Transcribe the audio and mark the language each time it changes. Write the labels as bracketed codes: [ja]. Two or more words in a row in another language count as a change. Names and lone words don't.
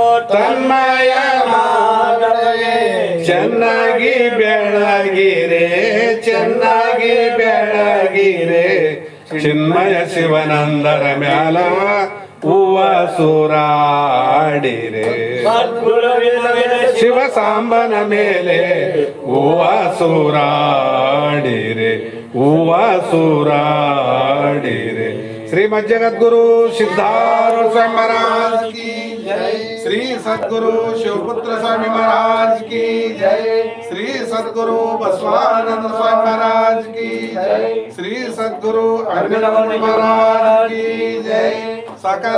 [kn] ತನ್ಮಯನಾದವಗೆ ಚೆನ್ನಾಗಿ ಬೆಳಗಿರೆ ಚೆನ್ನಾಗಿ ಬೆಳಗಿರೆ ಚಿನ್ಮಯ ಶಿವನಂದರ ಮ್ಯಾಲ ಹೂವ ಸೂರಾಡಿರೆ. ಸದ್ಗುರುವಿನ ಮೇಲೆ ಶಿವ ಸಾಂಬನ ಮೇಲೆ ಹೂವ ಸೂರಾಡಿರೆ ಹೂವ ಸೂರಾಡಿರೆ. [hi] ಶ್ರೀಮದ್ ಜಗದ್ಗುರು ಸಿದ್ಧಾರೂಢ ಸ್ವಾಮಿ महाराज की जय. श्री सद्गुरु शिवपुत्र स्वामी महाराज की जय. श्री सद्गुरु बसवानंद स्वामी महाराज की जय. श्री सद्गुरु अरविंद महाराज की जय. साकार